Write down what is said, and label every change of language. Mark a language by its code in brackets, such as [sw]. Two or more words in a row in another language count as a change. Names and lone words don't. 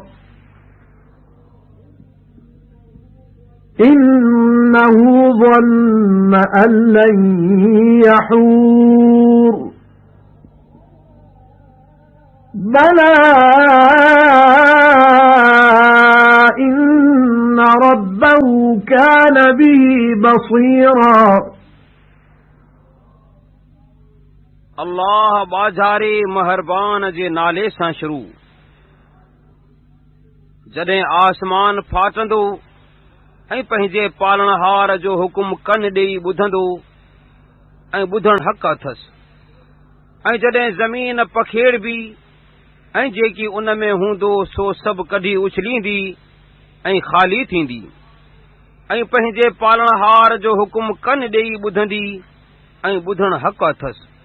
[ar] إنه ظن أن لن يحور بلى إن ربه كان به بصيرا۔ [sd] अल्लाह बाज़ारे महरबान जे नाले सां शुरू। जॾहिं आसमान फाटंदो ऐं पंहिंजे पालणहार जो हुकुम कन ॾेई ॿुधंदो ऐं ॿुधण हक़ अथसि, ऐं जॾहिं ज़मीन पखेड़बी ऐं जेकी उन में हूंदो सो सभु कढी उछलींदी ऐं ख़ाली थींदी, ऐं पंहिंजे पालणहार जो हुकुम कन ॾेई ॿुधंदी ऐं ॿुधण हक़ अथसि।